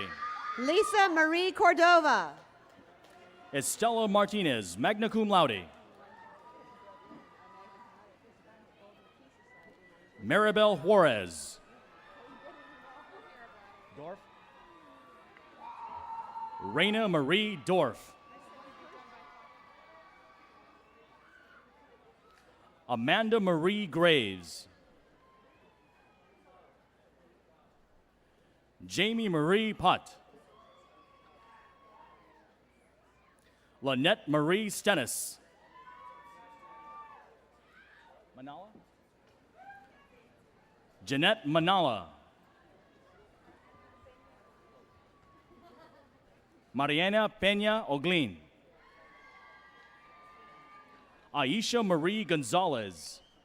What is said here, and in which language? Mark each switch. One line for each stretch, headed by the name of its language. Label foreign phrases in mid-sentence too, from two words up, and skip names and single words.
English: Lisa Marie Cordova. Estela Martinez,
Latin: magna cum laude.
English: Maribel Juarez. Dorf. Raina Marie Dorf. Amanda Marie Graves. Jamie Marie Putt. Lynette Marie Stennis. Manala? Jeanette Manala. Mariana Peña Oglin. Aisha Marie Gonzalez.